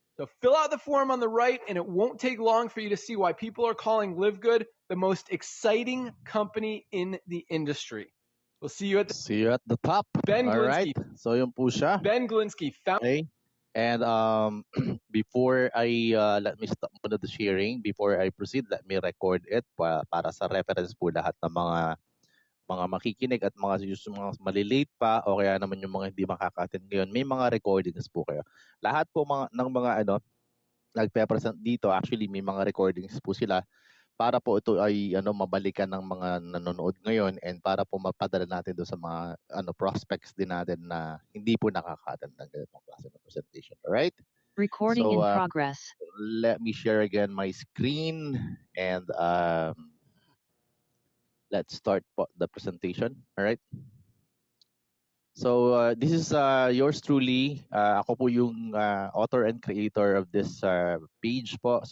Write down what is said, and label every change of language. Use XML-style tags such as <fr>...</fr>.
<en>So fill out the form on the right, and it won't take long for you to see why people are calling Live Good the most exciting company in the industry. We'll see you at the top. Ben All right. Glinsky.</en> <tl>So yung po siya.</tl> <en>Ben Glinsky, Okay. And before I let me stop muna the sharing. Before I proceed, let me record it</en> <tl>para sa reference po lahat ng mga makikinig at mga malilate pa o kaya naman yung mga hindi makaka-attend ngayon. May mga recordings po kayo. Lahat po ng mga nagpe-present dito, actually may mga recordings po sila para po ito ay mabalikan ng mga nanonood ngayon and para po mapadala natin doon sa mga prospects din natin na hindi po nakaka-attend ng ganitong klase ng presentation.</tl> <en>Alright? Recording in progress. Let me share again my screen and let's start the presentation. Alright? So this is yours truly.</en> <tl>Ako po yung</tl> <en>author and creator of this page po.</en>